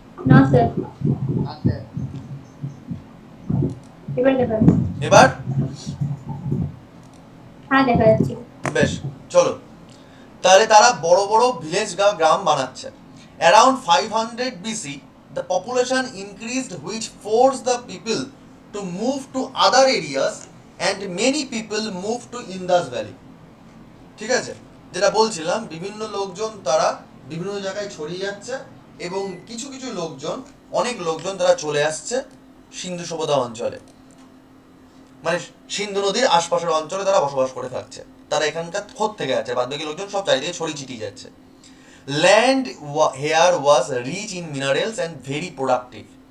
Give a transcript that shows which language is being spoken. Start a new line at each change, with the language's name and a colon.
Bangla: না স্যার, আচ্ছা এবার দেখা যাচ্ছে। এবার হ্যাঁ দেখা যাচ্ছে। বেশ, চলো তাহলে তারা বড় বড় ভিলেজ গ্রাম বানাচ্ছে।
English: Around 500 BC the population increased which forced the people to move to other areas and many people moved to Indus Valley।
Bangla: ঠিক আছে, যেটা বলছিলাম, বিভিন্ন লোকজন তারা বিভিন্ন জায়গায় ছড়িয়ে যাচ্ছে, এবং কিছু কিছু লোকজন, অনেক লোকজন তারা চলে আসছে সিন্ধু সভ্যতা অঞ্চলে, মানে সিন্ধু নদীর আশপাশের অঞ্চলে তারা বসবাস করে থাকছে। তারা এখানকার খোঁজ থেকে আছে, বাদ বাকি লোকজন সব চারিদিকে ছড়িয়ে ছিটিয়ে যাচ্ছে।
English: Land here was rich in minerals and very productive.